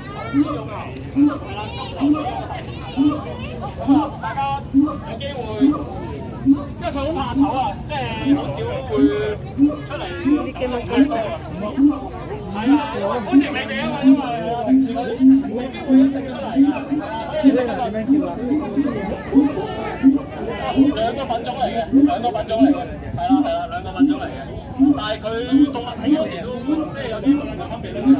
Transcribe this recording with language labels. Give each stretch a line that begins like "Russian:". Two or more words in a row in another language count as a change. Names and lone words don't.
Cantonese: 大家有機會，因為佢好怕醜啊，即係好少會出嚟。
Filipino: Hindi kayo makita.
Cantonese: 係啊，歡迎你哋啊嘛，因為平時佢未必會一定出嚟㗎。所以你今日點樣叫啊？兩個品種嚟嘅，兩個品種嚟嘅，係啦係啦，兩個品種嚟嘅。但係佢動物睇有時都即係有啲個分別咧。